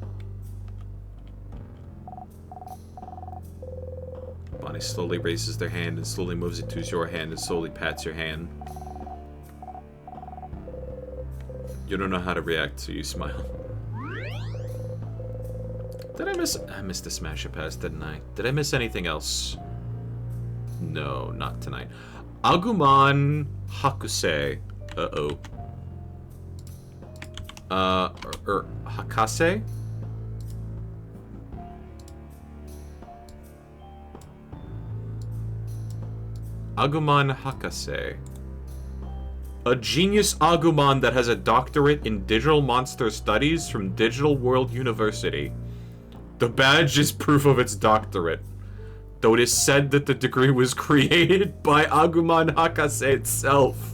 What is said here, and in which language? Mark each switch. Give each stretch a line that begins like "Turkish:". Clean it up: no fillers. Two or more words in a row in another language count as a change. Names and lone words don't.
English: Bonnie slowly raises their hand and slowly moves it to your hand and slowly pats your hand. You don't know how to react, so you smile. Did I miss... I missed the Smash It Pass, didn't I? Did I miss anything else? No, not tonight. Agumon Hakusei. Uh-oh. Hakase? Agumon Hakase. A genius Agumon that has a doctorate in digital monster studies from Digital World University. The badge is proof of its doctorate, though it is said that the degree was created by Agumon Hakase itself.